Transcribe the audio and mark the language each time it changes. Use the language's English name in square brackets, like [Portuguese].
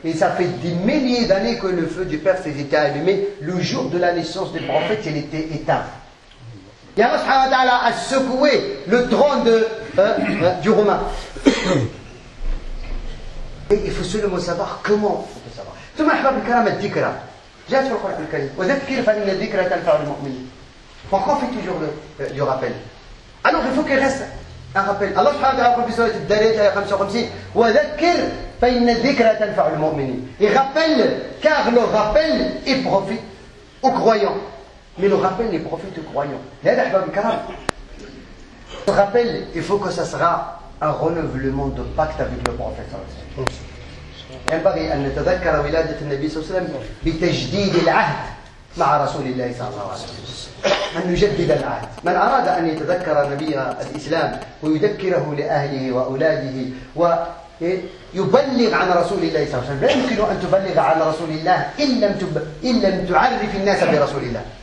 [French] Et ça fait des milliers d'années que le feu du Perse était allumé. Le jour de la naissance du prophète, il était éteint. Et [Arabic] Allah subhanahu wa ta'ala [French] a secoué le trône du Romain. Et il faut seulement savoir comment on peut savoir. [Arabic] ثم أحباب الكرام الذكرى جاءت في القرآن الكريم وذكر فإن الذكرى تنفع المؤمنين. [French] Pourquoi on fait toujours du rappel? Alors il faut qu'il reste un rappel. [Arabic] Allah subhanahu wa ta'ala في سورة الداريات آية 55 وذكر فإن الذكرى تنفع المؤمنين. [French] Il rappelle car le rappel est profite aux croyants. Mais le rappel est profite aux croyants. [Arabic] لهذا أحباب الكرام [French] le rappel, il faut que ça sera un renouvellement de pacte avec le prophète [Arabic] صلى الله عليه وسلم. ينبغي أن نتذكر ولادة النبي صلى الله عليه وسلم بتجديد العهد مع رسول الله صلى الله عليه وسلم. أن نجدد العهد. من أراد أن يتذكر نبي الإسلام ويذكره لأهله وأولاده ويبلغ عن رسول الله صلى الله عليه وسلم، لا يمكن أن تبلغ عن رسول الله إن لم تعرف الناس برسول الله.